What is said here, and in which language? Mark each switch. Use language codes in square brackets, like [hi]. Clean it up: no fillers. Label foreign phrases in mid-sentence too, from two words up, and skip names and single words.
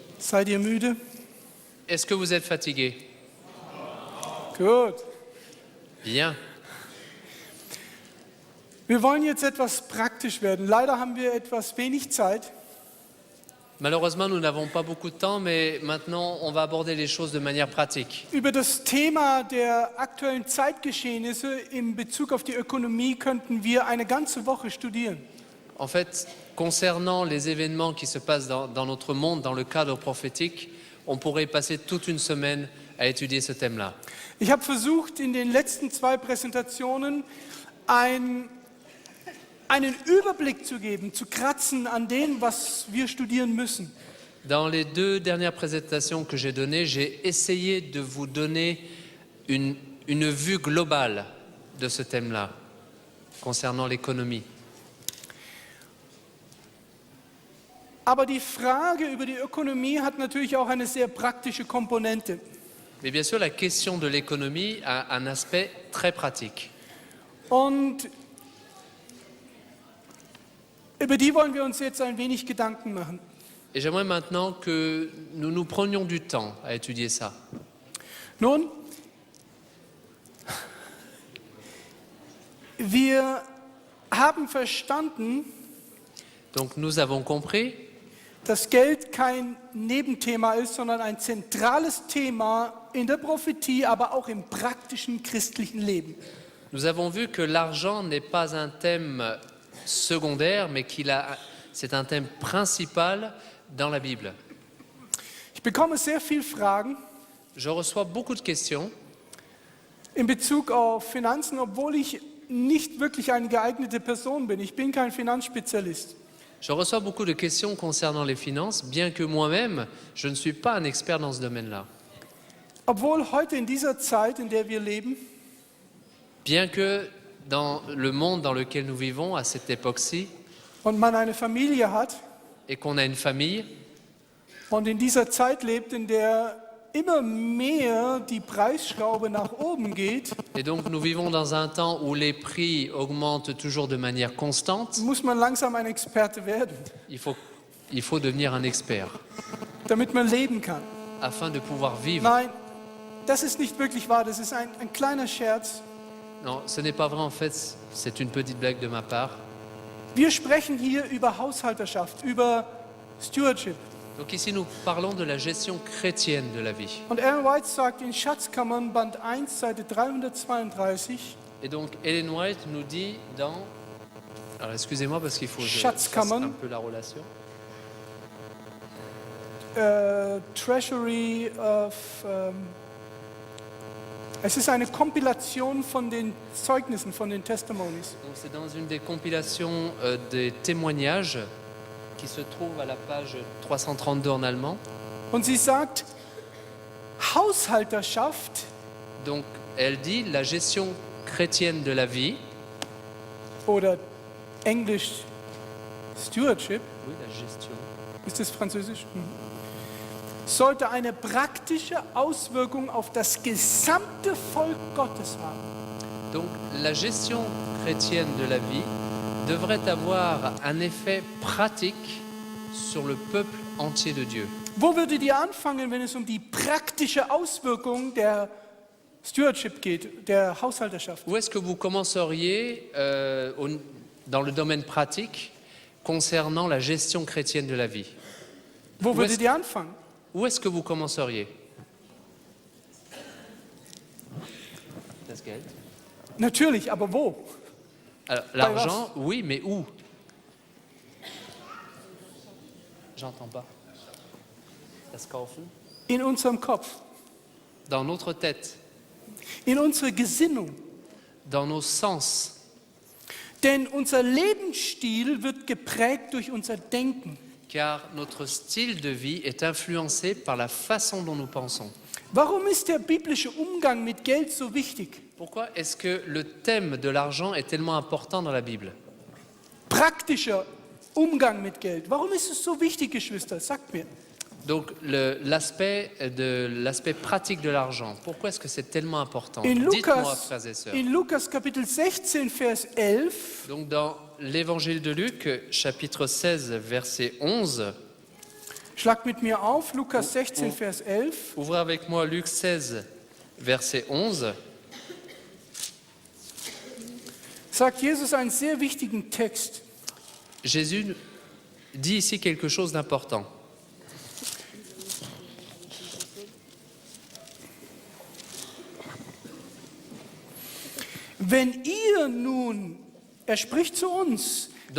[de] Seid ihr müde? [fr] Est-ce que vous êtes fatigué? [de] Gut. [fr] Bien. [de] Wir wollen jetzt etwas praktisch werden. Leider haben wir etwas wenig Zeit. [fr] Malheureusement, nous n'avons pas beaucoup de temps, mais maintenant, on va aborder les choses de manière pratique. [de] Über das Thema der aktuellen Zeitgeschehnisse in Bezug auf die Ökonomie könnten wir eine ganze Woche studieren. [fr] En fait, concernant les événements qui se passent dans notre monde, dans le cadre prophétique, on pourrait passer toute une semaine à étudier ce thème-là. [de] Ich habe versucht, in den letzten 2 Präsentationen einen Überblick zu geben, zu kratzen an dem, was wir studieren müssen. [fr] Dans les 2 dernières présentations que j'ai données, j'ai essayé de vous donner une vue globale de ce thème-là, concernant l'économie. [de] Aber die Frage über die Ökonomie hat natürlich auch eine sehr praktische Komponente. [fr] Mais bien sûr, la question de l'économie a un aspect très pratique. [de] Und über die wollen wir uns jetzt ein wenig Gedanken machen. [fr] Et j'aimerais maintenant que nous nous prenions du temps à étudier ça. [de] Nun, wir haben verstanden, [fr] Donc nous avons compris [de] dass Geld kein Nebenthema ist, sondern ein zentrales Thema in der Prophetie, aber auch im praktischen christlichen Leben. [fr] Nous avons vu que l'argent n'est pas un thème secondaire, mais c'est un thème principal dans la Bible. [de] Ich bekomme sehr viele Fragen [fr] Je reçois beaucoup de questions [de] in Bezug auf Finanzen, obwohl ich nicht wirklich eine geeignete Person bin. Ich bin kein Finanzspezialist. [fr] Je reçois beaucoup de questions concernant les finances, bien que moi-même, je ne suis pas un expert dans ce domaine-là. [de] Obwohl heute in dieser Zeit, in der wir leben, [fr] Bien que dans le monde dans lequel nous vivons, à cette époque-ci, [de] und man eine Familie hat [fr] et qu'on a une famille, [de] und in dieser Zeit lebt, in der immer mehr die Preisschraube nach oben geht, [fr] et donc nous vivons dans un temps où les prix augmentent toujours de manière constante, [de] muss man langsam ein Experte werden, [fr] il faut devenir un expert [de] damit man leben kann. [fr] afin de pouvoir vivre. [de] Nein, das ist nicht wirklich wahr. Das ist ein kleiner Scherz. [fr] Non, ce n'est pas vrai en fait, c'est une petite blague de ma part. [de] Wir sprechen hier über Haushalterschaft, über Stewardship. [fr] Donc ici nous parlons de la gestion chrétienne de la vie. [de] Und Ellen White sagt in Schatzkammern, Band 1, Seite 332, [fr] Et donc Ellen White nous dit dans... Alors excusez-moi parce qu'il faut que je fasse [de] Schatzkammern. [fr] un peu la relation. [en] Treasury of... [de] es ist eine Kompilation von den Zeugnissen, von den Testimonies. [fr] Donc c'est dans une des compilations des témoignages qui se trouve à la page 332 en allemand. [de] Und sie sagt, Haushalterschaft [fr] Donc elle dit la gestion chrétienne de la vie, [de] oder Englisch Stewardship, [fr] oui, la gestion, [de] ist das Französisch? Sollte eine praktische Auswirkung auf das gesamte Volk Gottes haben. [fr] donc la gestion chrétienne de la vie devrait avoir un effet pratique sur le peuple entier de Dieu. [de] Wo würdet ihr anfangen, wenn es um die praktische Auswirkung der Stewardship geht, der Haushalterschaft? [fr] Où est-ce que vous commenceriez dans le domaine pratique concernant la gestion chrétienne de la vie? [de] Wo Wo würdet ist- ihr anfangen? [fr] Où est-ce que vous commenceriez? [de] Das Geld. Natürlich, aber wo? [fr] Alors, l'argent, oui, mais où? J'entends pas. [de] Das Kaufen? In unserem Kopf, [fr] Dans notre tête, [de] in unserer Gesinnung. [fr] dans nos sens. [de] Denn unser Lebensstil wird geprägt durch unser Denken. [fr] Car notre style de vie est influencé par la façon dont nous pensons. [de] Warum ist der biblische Umgang mit Geld so wichtig? Pourquoi est-ce que le thème de l'argent est tellement important dans la Bible? Praktischer Umgang mit Geld. Warum ist es so wichtig, Geschwister? Sagt mir. [fr] Donc l'aspect pratique de l'argent, pourquoi est-ce que c'est tellement important? [de] In [fr] Dites-moi, [de] Lukas, [fr] frères et sœurs. [de] in Lukas Kapitel 16, Vers 11 [fr] Donc dans l'évangile de Luc, chapitre 16, verset 11, [de] Schlag mit mir auf, Lukas 16, Vers 11. [fr] Ouvrez avec moi Luc 16, verset 11. [de] Sagt Jesus einen sehr wichtigen Text. [fr] Jésus dit ici quelque chose d'important. [de] Wenn ihr nun, er spricht zu uns, [fr] Donc-